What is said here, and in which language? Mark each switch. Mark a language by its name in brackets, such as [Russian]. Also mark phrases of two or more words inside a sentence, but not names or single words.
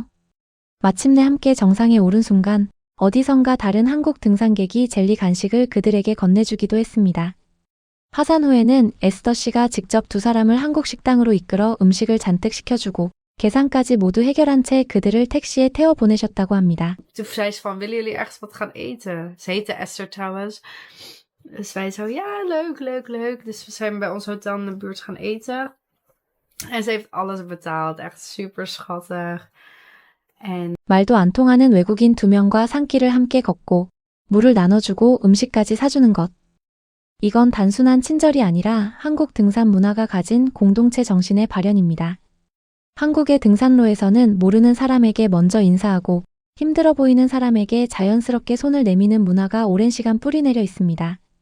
[Korean] 마침내 함께 정상에 오른 순간 어디선가 다른 한국 등산객이 젤리 간식을 그들에게 건네주기도 했습니다. 하산 후에는 에스더 씨가 직접 두 사람을 한국 식당으로 이끌어 음식을 잔뜩 시켜주고 계산까지 모두 해결한 채 그들을 택시에 태워 보내셨다고 합니다. [Dutch] Toen zei ze van, willen jullie ergens wat gaan eten? Ze heette Esther trouwens. Dus wij zo, ja, leuk, leuk, leuk. Dus we zijn bij ons hotel in de buurt gaan eten. En ze heeft alles betaald. Echt super schattig. En [Korean] 말도 안 통하는 외국인 두 명과 산길을 함께 걷고 물을 나눠주고 음식까지 사주는 것. 이건 단순한 친절이 아니라 한국 등산 문화가 가진 공동체 정신의 발현입니다. 한국의 등산로에서는 모르는 사람에게 먼저 인사하고 힘들어 보이는 사람에게 자연스럽게 손을 내미는 문화가 오랜 시간 뿌리내려 있습니다.